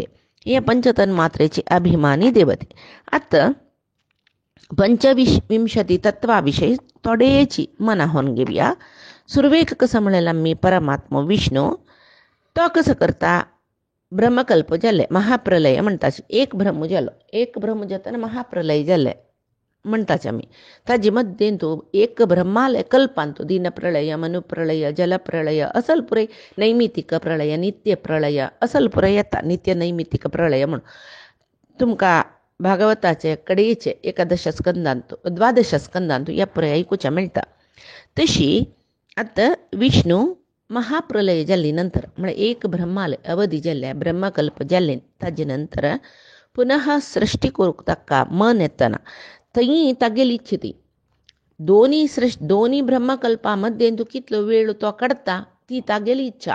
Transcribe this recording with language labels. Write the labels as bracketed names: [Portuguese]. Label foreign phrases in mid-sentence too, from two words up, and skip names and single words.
[Konkani] हे पंचतन्मात्रेची अभिमानी देवते. आता पंचविंशती तत्वाविषयी थोडेची मना होऊन घेऊया. सुरवेक कसं म्हणलेला मी परमात्मा विष्णू तो कसं करता ब्रह्मकल्प जाले महाप्रलय म्हणताच. एक ब्रह्म जाताना महाप्रलय जाले म्हणताच आम्ही. ताजी मध्ये तो एक ब्रह्मालय कल्पांतो दिनप्रलय, मनुप्रलय, जलप्रलय, असल पुरे नैमितिक प्रलय, नित्य प्रलय, असल पुरे येता नित्य नैमितिक प्रलय म्हणून. तुमका भागवताचे कडेचे 11 स्कंदांतो 12 स्कंदांतो या पुरे ऐकूच्या मिळता. तशी आता विष्णू महाप्रलय जाल्ली नंतर म्हणजे एक ब्रह्मालय अवधी जाल्ल्या ब्रह्मकल्प जाल्ले ताजे नंतर पुनः सृष्टी करूक ताका मन येतना थंय तागेली इच्छिती दोन्ही ब्रह्मकल्पामध्ये तू कितलो वेळ तो काढता ती तागेली इच्छा.